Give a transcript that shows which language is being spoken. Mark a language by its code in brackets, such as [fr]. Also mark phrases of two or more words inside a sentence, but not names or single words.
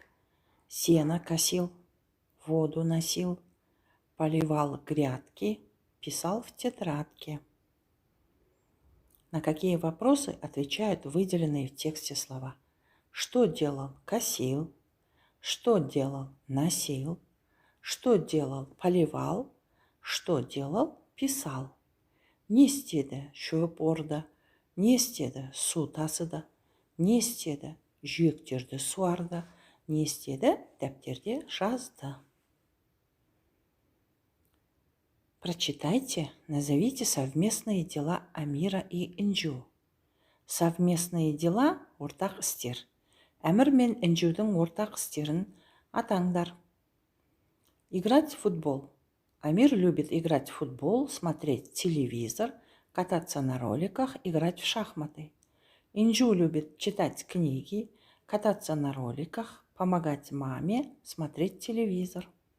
[ru] Сено косил, воду носил, поливал грядки, писал в тетрадке. На какие вопросы отвечают выделенные в тексте слова? Что делал? Косил. Что делал? Носил. Что делал? Поливал. Что делал? Писал. [kk] Не істеді шөп орды, не істеді су тасыды, не істеді жүйектерді суарды, не істеді дәптерде жазды. [ru] Прочитайте, назовите совместные дела Амира и Инджу. Совместные дела [kk] ортақ істер. Әмір мен Инджудің ортақ істерін атаңдар. [ru] Играть в футбол. Амир любит играть в футбол, смотреть телевизор, кататься на роликах, играть в шахматы. Инджу любит читать книги, кататься на роликах, помогать маме, смотреть телевизор.